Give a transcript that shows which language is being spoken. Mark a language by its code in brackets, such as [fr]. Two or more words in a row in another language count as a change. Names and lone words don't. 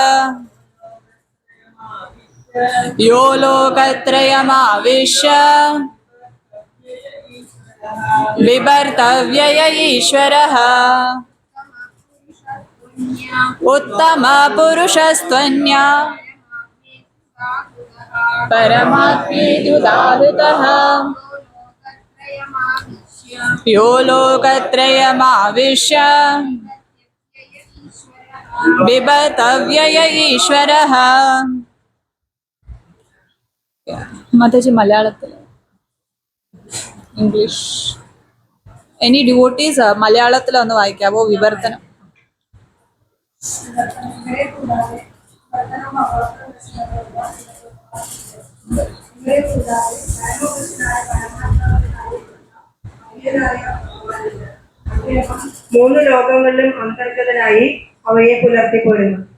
[sa] यो लोकत्रयमाविश्य बिभर्तव्यय ईश्वरः उत्तमपुरुषस्त्वन्या परमात्मेत्युदाहृतः यो लोकत्रयमाविश्य बिभर्तव्यय ईश्वरः. [ml] മാതാജി മലയാളത്തിൽ [en] English any devotees [ml] മലയാളത്തിൽ ഒന്ന് വായിക്കാവോ വിവർത്തനം? മൂന്ന് ലോകങ്ങളിലും അന്തർഗതനായി അവയെ പുലർത്തിപ്പോരുന്നു.